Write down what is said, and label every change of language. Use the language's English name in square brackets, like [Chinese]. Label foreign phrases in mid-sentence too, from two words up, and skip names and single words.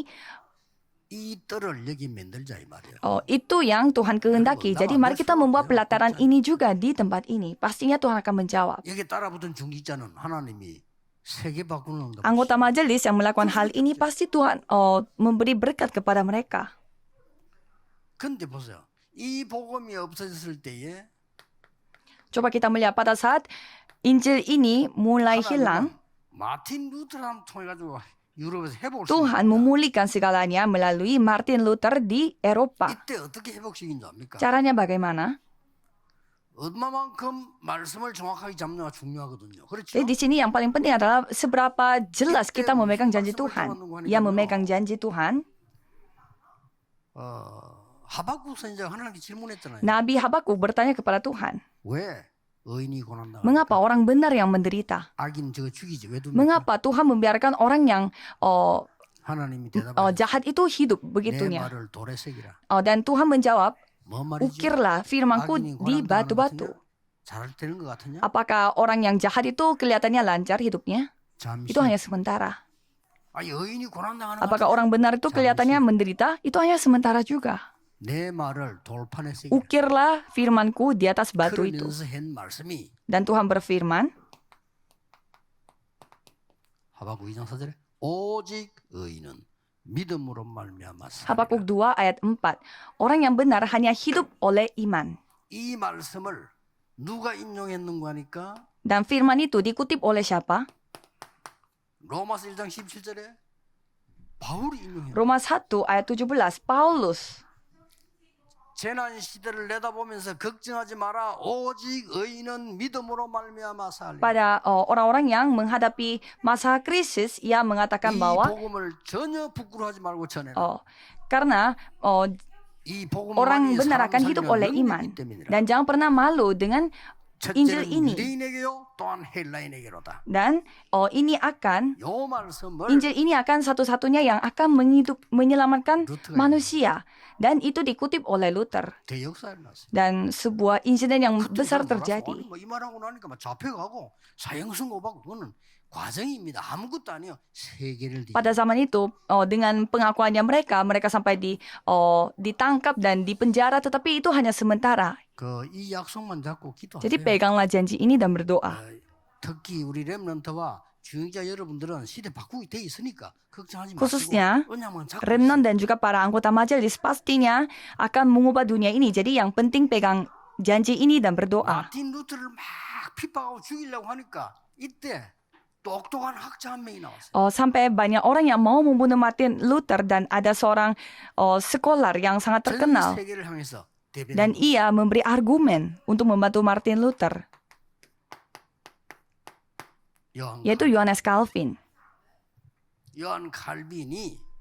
[Korean] 이 뜰을 여기 만들자 이 말이에요. [Indonesian] itu yang Tuhan kehendaki. Jadi mari kita membuat pelataran ini juga di tempat ini. Pastinya Tuhan akan menjawab. [Korean] 여기 따라붙은 중직자는 하나님이 세계 바꾸는 응답. [Indonesian] Anggota majelis yang melakukan hal ini pasti Tuhan memberi berkat kepada mereka. [Korean] 근데 보세요. 이 복음이 없어졌을 때에 [Indonesian] Coba kita melihat pada saat Injil ini mulai hilang, [Korean] 마틴 루터를 통해 가지고 유럽에서 회복을 [Indonesian] Tuhan [Korean] 시킵니다. [Indonesian] memulihkan segalanya melalui Martin Luther di Eropa. [Korean] 이때 어떻게 회복시킨 줄 압니까? [Indonesian] Caranya bagaimana? [Korean] 얼마만큼 말씀을 정확하게 잡느냐가 중요하거든요. 그렇죠? [Indonesian] Jadi di sini yang paling penting adalah seberapa jelas kita memegang janji Tuhan. Ia memegang janji Tuhan. [Korean] 하박국 선지자가 하나님께 질문했잖아요. [Indonesian] Nabi Habakuk bertanya kepada Tuhan, [Korean] 왜 의인이 고난당합니까? [Indonesian] mengapa orang benar yang menderita? [Korean] 악인 저거 죽이지 왜 둡니까? [Indonesian] Mengapa Tuhan membiarkan orang yang [Korean] 하나님이 대답하여 [Indonesian] jahat itu hidup [Korean] 내 [Indonesian] begitunya? [Korean] 말을 돌에 새기라. [Indonesian] Dan Tuhan menjawab, [Korean] 뭔 말이지? [Indonesian] ukirlah firmanku [Korean] 악인이 [Indonesian] di [Korean] 고난당하는 것 [Indonesian] batu-batu. [Korean] 같으냐? 잘 되는 것 같으냐? [Indonesian] Apakah orang yang jahat itu kelihatannya lancar hidupnya? [Korean] 잠시. [Indonesian] Itu hanya sementara. [Korean] 의인이 고난당하는 것 [Indonesian] Apakah [Korean] 같으냐? [Indonesian] orang benar itu kelihatannya menderita? Itu hanya sementara juga. [Korean] 내 말을 돌판에 새기라. [Indonesian] Ukirlah firmanku di atas batu itu. [Korean] 그러면서 한 말씀이 [Indonesian] Dan Tuhan berfirman, [Korean] 하박국 2장 4절에 오직 의인은 믿음으로 말미암아 살리라. [Indonesian] Habakuk 2 ayat 4. Orang yang benar hanya hidup oleh iman. [Korean] 이 말씀을 누가 인용했는가 하니까 [Indonesian] Dan firman itu dikutip oleh siapa? [Korean] 로마서 1장 17절에 바울이 인용해요. [Indonesian] Roma 1 ayat 17, Paulus. [Korean] 재난 시대를 내다보면서 걱정하지 마라. 오직 의인은 믿음으로 말미암아 살리라. [Indonesian] Pada orang-orang yang menghadapi masa krisis, ia mengatakan [Korean] 이 [Indonesian] bahwa [Korean] 복음을 전혀 부끄러워하지 말고 전해라. [Indonesian] karena [Korean] 이 복음 [Indonesian] orang [Korean] 안에 [Indonesian] benar [Korean] 사람 [Indonesian] akan hidup [Korean] 살리는 [Indonesian] oleh [Korean] 능력이 [Indonesian] iman. [Korean] 때문이라. [Indonesian] Dan jangan pernah malu dengan Injil [Korean] 첫째는 [Indonesian] ini. [Korean] 유대인에게요 또한 헬라인에게로다. [Indonesian] Dan ini akan [Korean] 요 말씀을 [Indonesian] Injil ini akan satu-satunya yang akan menyelamatkan [Korean] 루터가 [Indonesian] manusia. Dan itu dikutip oleh Luther. [Korean] 대역사를 났어요. [Indonesian] Dan sebuah insiden yang besar terjadi. [Korean] 이 말하고 나니까 막 잡혀가고 사형선고받고 그거는 과정입니다. 아무것도 아니에요. 세계를 [Indonesian] Pada zaman itu, dengan pengakuannya mereka sampai ditangkap dan dipenjara, tetapi itu hanya sementara. [Korean] 이 약속만 잡고 기도하세요. [Indonesian] Jadi peganglah janji ini dan berdoa. [Korean] 특히 우리 렘넌트와 중직자 여러분들은 시대 바꾸기 돼 있으니까 걱정하지 마시고 [Indonesian] Khususnya [Korean] 언약만 잡고 [Indonesian] remnant dan juga para anggota majelis pastinya akan mengubah dunia ini. Jadi yang penting pegang janji ini dan berdoa. [Korean] 마틴 루터를 막 핍박하고 죽이려고 하니까 이때 똑똑한 학자 한 명이 나왔어요. [Indonesian] Sampai banyak orang yang mau membunuh Martin Luther dan ada seorang sekolah yang sangat [Korean] 전 [Indonesian] terkenal. [Korean] 세계를 향해서 [Indonesian] Dan ia memberi argumen untuk membantu Martin Luther, yaitu Yohanes Calvin. [Korean] 요한 칼빈이